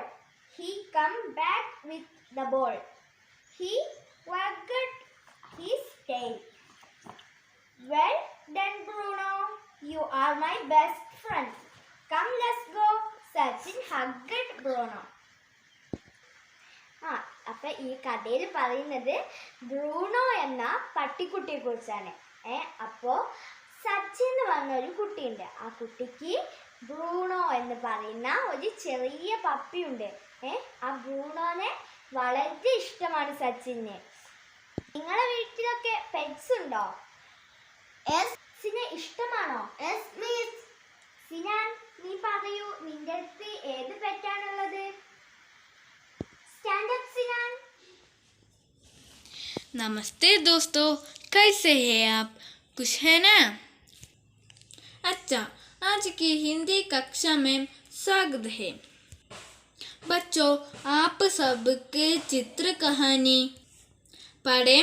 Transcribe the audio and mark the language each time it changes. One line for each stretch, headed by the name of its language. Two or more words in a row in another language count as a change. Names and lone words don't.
English: He came back with the ball. He wagged his tail. Well done, Bruno. You are my best friend. Come, let's go. Sachin hugged Bruno.
Malayalam: അപ്പൊ ഈ കഥയിൽ പറയുന്നത് ബ്രൂണോ എന്ന പട്ടിക്കുട്ടിയെ കുറിച്ചാണ്. അപ്പോ സച്ചിൻ എന്ന് പറഞ്ഞ വന്ന ഒരു കുട്ടിയുണ്ട്. ആ കുട്ടിക്ക് ബ്രൂണോ എന്ന് പറയുന്ന ഒരു ചെറിയ പപ്പിയുണ്ട്. ആ ബ്രൂണോനെ വളരെ ഇഷ്ടമാണ് സച്ചിന്. നിങ്ങളെ വീട്ടിലൊക്കെ പെറ്റ്സ് ഉണ്ടോ? സിനെ ഇഷ്ടമാണോ? സിനാൻ, നീ പറയൂ, നിന്റെ അടുത്ത് ഏത് പെറ്റാണുള്ളത്?
English: stand up Sinan.
Hindi: नमस्ते दोस्तों, कैसे हैं आप? खुश है ना? अच्छा, आज की हिंदी कक्षा में स्वागत है। बच्चों, आप सबके चित्र कहानी पढ़ें।